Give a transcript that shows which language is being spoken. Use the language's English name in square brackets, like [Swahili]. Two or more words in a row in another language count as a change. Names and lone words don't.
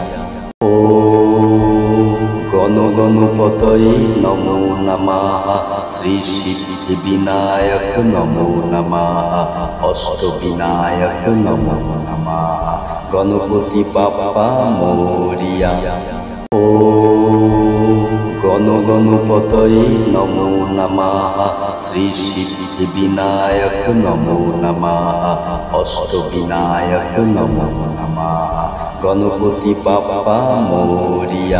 [Sanskrit] গণপতয়ে নমো নমঃ। শ্রী সিদ্ধিবিনায়ক নমো নমঃ। অষ্টবিনায়ক নমো নমঃ। [Marathi] गणपती बाप्पा मोरया। [Sanskrit] ও গণপতয়ে নমো নমঃ, শ্রী সিদ্ধি বিনায়ক নমো নমঃ, অষ্টবিনায়ক নমো নমঃ, [Marathi] गणपती बाप्पा मोरया।